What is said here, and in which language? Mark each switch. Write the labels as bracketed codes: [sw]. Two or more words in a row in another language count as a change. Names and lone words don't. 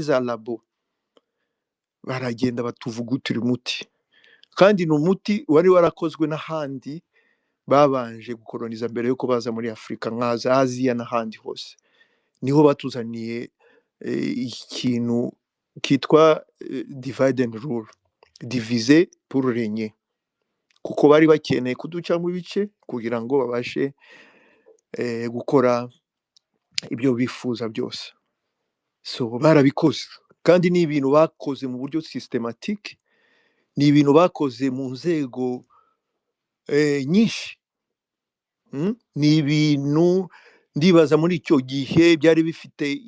[rw] za labo baragenda batuvugutira umuti kandi ni umuti wari warakozwe n'ahandi babanje gukoloniza mbere yuko baza muri Afurika nka za Aziya n'ahandi hose niho batuzaniye ikintu kitwa [en] divide and rule [fr] diviser pour régner [rw] kuko bari bakeneye kuducamo ibice kugira ngo babashe gukora ibyo bifuza byose so barabikoze kandi ni ibintu bakoze mu buryo systematique ni ibintu bakoze mu nzego nyinshi ni ibintu ndibaza muri icyo gihe byari bifite